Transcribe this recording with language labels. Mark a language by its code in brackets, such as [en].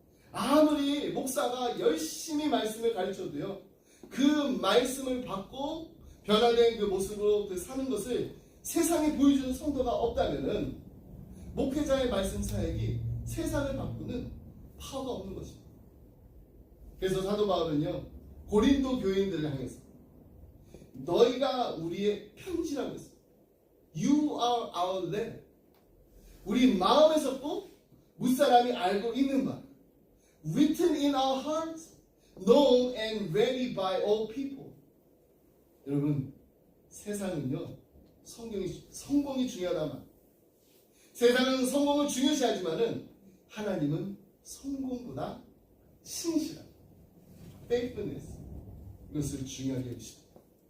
[ko] 아무리 목사가 열심히 말씀을 가르쳐도요, 그 말씀을 받고 변화된 그 모습으로 사는 것을 세상에 보여주는 성도가 없다면은 목회자의 말씀 사역이 세상을 바꾸는 파워가 없는 것입니다. 그래서 사도 바울은요, 고린도 교인들을 향해서 너희가 우리의 편지라고 했어요. [en] You are our letter. [ko] 우리 마음에서 꼭 무사람이 알고 있는 바, [en] written in our hearts, known and read by all people. [ko] 여러분, 세상은요, 성공이 중요하다만, 세상은 성공을 중요시하지만은 하나님은 성공보다 신실함, faithfulness, 이것을 중요하게 여기십니다.